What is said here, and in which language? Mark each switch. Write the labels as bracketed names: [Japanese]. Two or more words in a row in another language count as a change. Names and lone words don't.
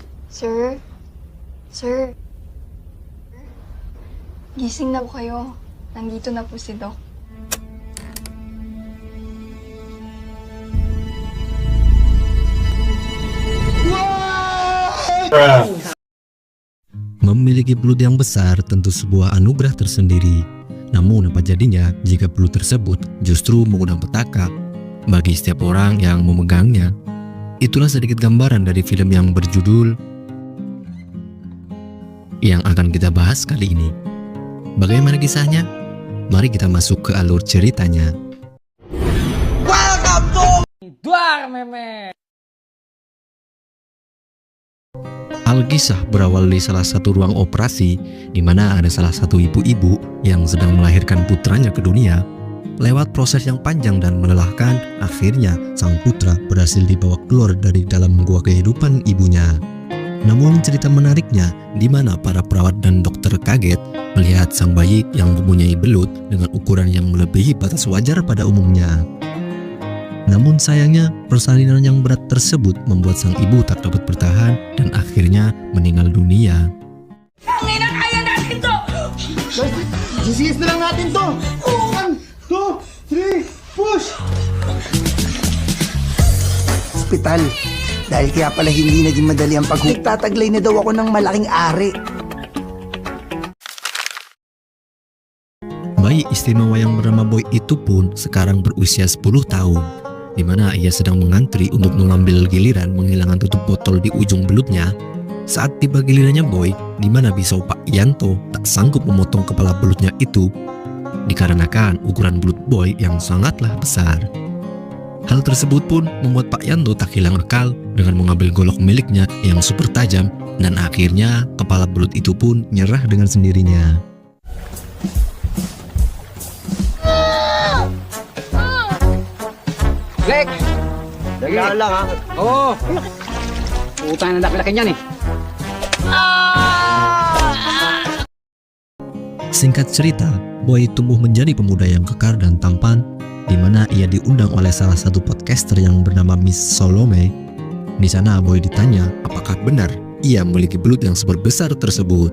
[Filipino] Sir? Sir? Gising na po kayo. Nandito na po si Doc. [Indonesian] Memiliki belut yang besar tentu sebuah anugerah tersendiri. Namun apa jadinya jika belut tersebut justru mengundang petaka bagi setiap orang yang memegangnya? Itulah sedikit gambaran dari film yang berjudul yang akan kita bahas kali ini. Bagaimana kisahnya? Mari kita masuk ke alur ceritanya. [English] Welcome to Duar Meme. [Indonesian] Alkisah berawal di salah satu ruang operasi di mana ada salah satu ibu-ibu yang sedang melahirkan putranya ke dunia. Lewat proses yang panjang dan melelahkan, akhirnya sang putra berhasil dibawa keluar dari dalam gua kehidupan ibunya. Namun cerita menariknya di mana para perawat dan dokter kaget melihat sang bayi yang mempunyai belut dengan ukuran yang melebihi batas wajar pada umumnya. Namun sayangnya persalinan yang berat tersebut membuat sang ibu tak dapat bertahan dan akhirnya meninggal dunia. [Filipino] Tangina, kaya natin to! Sisiis na lang natin to! 1, 2, 3, push! Hospital. Dahil kaya pala hindi naging madali ang nagtataglay na daw ako ng malaking ari. [Indonesian] Bayi istimewa yang bernama Boy itu pun sekarang berusia 10 tahun, di mana ia sedang mengantri untuk mengambil giliran menghilangkan tutup botol di ujung belutnya. Saat tiba gilirannya Boy, di mana Bisau Pak Yanto tak sanggup memotong kepala belutnya itu, dikarenakan ukuran belut Boy yang sangatlah besar. Hal tersebut pun membuat Pak Yanto tak hilang akal dengan mengambil golok miliknya yang super tajam, dan akhirnya kepala belut itu pun nyerah dengan sendirinya. Lek! [Filipino] Dagaan lang ha? Oo! Utang na laki-laki niyan eh. [Indonesian] Singkat cerita, Boy tumbuh menjadi pemuda yang kekar dan tampan, di mana ia diundang oleh salah satu podcaster yang bernama Miss Salome. Di sana Boy ditanya apakah benar ia memiliki belut yang sebesar tersebut.